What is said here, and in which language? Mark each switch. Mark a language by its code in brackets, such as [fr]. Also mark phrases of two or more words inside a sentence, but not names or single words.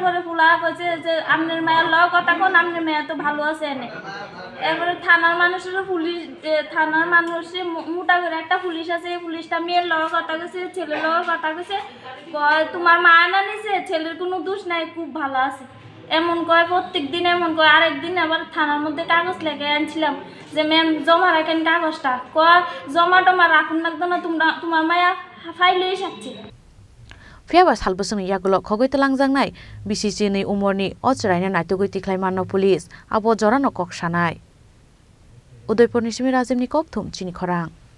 [bn] পরে ফুলা কইছে যে আপনার মায়ের লগ কথা কোন আপনার মেয়ে তো ভালো আছে এনে এরপরে থানার মানুষেরও পুলিশ থানার মানুষে মোটা করে একটা পুলিশ আছে এই পুলিশটা মেয়ের লগ কথা কইছে ছেলের লগ কথা কইছে তোমার মা না নিছে ছেলের কোনো দোষ নাই খুব ভালো আছে এমন কয় প্রত্যেক দিন এমন কয় আরেকদিন আবার থানার মধ্যে কাগজ লেগে আনছিলাম যে ম্যাম জমা রাখেন কাগজটা কয় জমা টমা রাখুন লাগতো না তোমার মায়া ফাইল হয়ে যাচ্ছে [trp] Fiaba salbusung yagulo khogoi talangjangnai Bisichinwi Omarni ochraina naitugoi tiklai manno police abo jorano kok sanai Udaipurni simi Rajimni kokthum Chini Khorang